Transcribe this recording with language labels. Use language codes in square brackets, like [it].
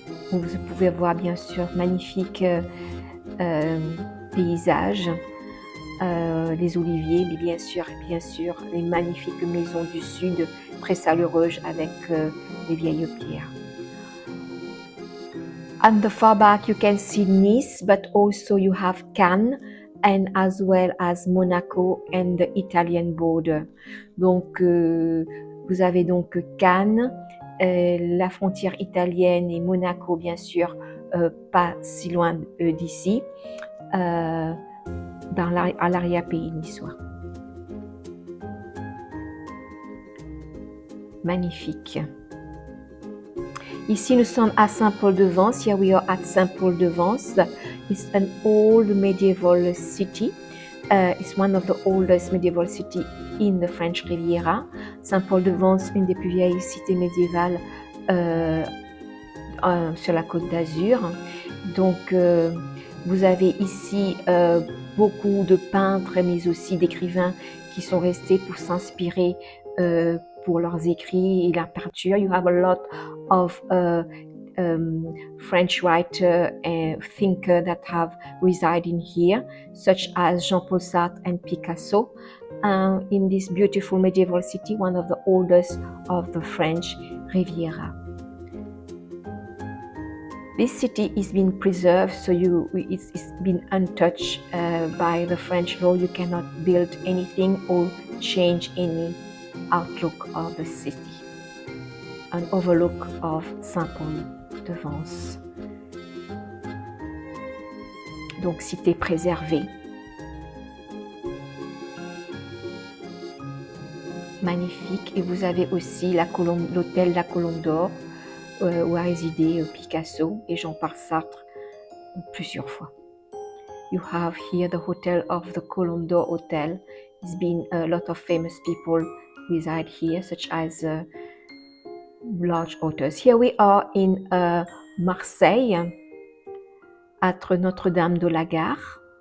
[fr] Vous pouvez voir bien sûr magnifiques paysages, les oliviers, mais bien sûr les magnifiques maisons du sud très chaleureuses avec les vieilles pierres. [en] On the far back you can see Nice, but also you have Cannes, and as well as Monaco and the Italian border. [fr] Donc vous avez donc Cannes, la frontière italienne et Monaco bien sûr, pas si loin d'ici, à l'arrière-pays niçois. Magnifique. Ici nous sommes à Saint-Paul-de-Vence. [en] Here we are at Saint-Paul-de-Vence. It's an old medieval city. It's one of the oldest medieval city in the French Riviera. [fr] Saint-Paul-de-Vence, une des plus vieilles cités médiévales sur la Côte d'Azur. Donc, vous avez ici beaucoup de peintres, mais aussi d'écrivains qui sont restés pour s'inspirer pour leurs écrits et leur peinture. [en] You have a lot of French writer and thinker that have resided in here, such as Jean-Paul Sartre and Picasso, in this beautiful medieval city, one of the oldest of the French Riviera. This city is being preserved, so it's been untouched by the French law. You cannot build anything or change any outlook of the city. An overlook of Saint-Paul-de-Vence. [fr] Donc cité préservée. Magnifique. Et vous avez aussi l'hôtel La Colombe d'Or où a résidé Picasso et Jean-Paul Sartre plusieurs fois. [en] You have here the hotel of the Colombe d'Or Hotel. There's been a lot of famous people reside here, such as large authors. Here we are in Marseille, at Notre-Dame de la Gare.